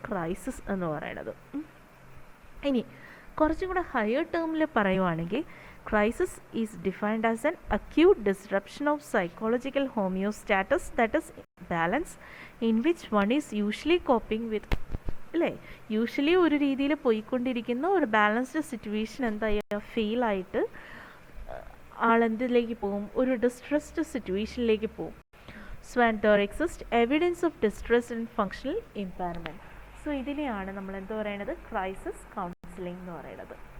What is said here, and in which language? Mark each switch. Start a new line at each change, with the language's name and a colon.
Malayalam: Crisis എന്ന് പറയണത്. ഇനി കുറച്ചും കൂടെ ഹയർ ടേമിൽ പറയുവാണെങ്കിൽ,
English: Crisis is defined as an acute disruption of psychological homeostasis, that is balance, in which one is usually coping with, അല്ലേ?
Malayalam: യൂഷ്വലി ഒരു രീതിയിൽ പോയിക്കൊണ്ടിരിക്കുന്ന ഒരു ബാലൻസ്ഡ് സിറ്റുവേഷൻ എന്താ ഫെയിലായിട്ട് ആളെന്തിലേക്ക് പോകും? ഒരു ഡിസ്ട്രെസ്ഡ് സിറ്റുവേഷനിലേക്ക് പോകും.
English: So and there exists evidence of distress and functional impairment.
Malayalam: So ഇതിനെയാണ് നമ്മൾ എന്ത് പറയുന്നത്? ക്രൈസിസ് കൗൺസിലിംഗ് എന്ന് പറയുന്നത്.